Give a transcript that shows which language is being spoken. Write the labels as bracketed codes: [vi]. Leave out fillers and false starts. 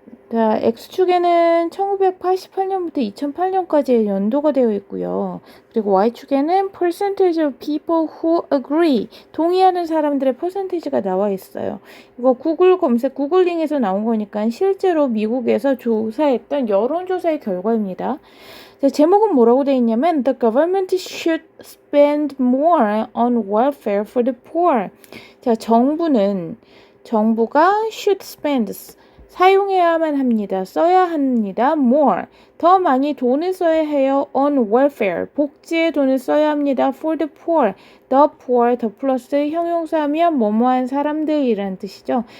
[ko] 자, X축에는 1988년부터 2008년까지의 연도가 되어 있고요. 그리고 Y축에는 [en] percentage of people who agree, [ko] 동의하는 사람들의 퍼센테이지가 나와 있어요. 이거 구글 검색, 구글링에서 나온 거니까 실제로 미국에서 조사했던 여론조사의 결과입니다. 자, 제목은 뭐라고 되어 있냐면 [en] The government should spend more on welfare for the poor. [ko] 자, 정부가 [en] should spend, [ko] 사용해야만 합니다. 써야 합니다. more, 더 많이 돈을 써야 해요. [en] on welfare, [ko] 복지에 돈을 써야 합니다. [en] for the poor, the poor, [ko] 더 플러스 형용사하면 뭐뭐한 사람들이라는 뜻이죠.